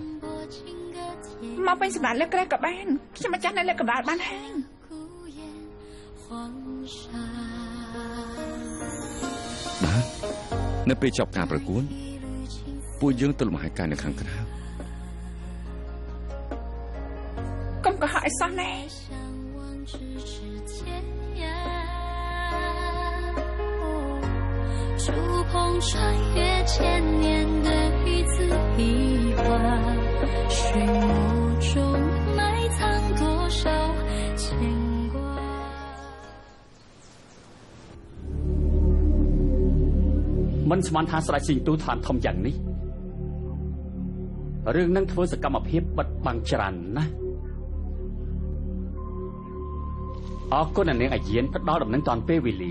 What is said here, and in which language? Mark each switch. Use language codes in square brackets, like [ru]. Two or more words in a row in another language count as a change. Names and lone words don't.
[km] មកវិញសម្រាប់លើក្រែក៏បានខ្ញុំម្ចាស់នៅលើកម្រាលបានហើយ បាទនៅពេលចប់ការប្រកួតពួកយើងទៅលំហែកាយនៅខាងក្រៅ កុំកុហកឲ្យសោះណែ [zh] 触碰穿越千年的彼此一画，水墨中埋藏多少牵挂。 [km] មិនស្មានថាស្ដេចស៊ីងទូឋានធំយ៉ាងនេះរឿងនឹងធ្វើសកម្មភាពបិទបាំងច្រើនណាស់អរគុណអ្នកនាងអាយានផ្ដល់ដំណឹងតាន់ពេលវេលា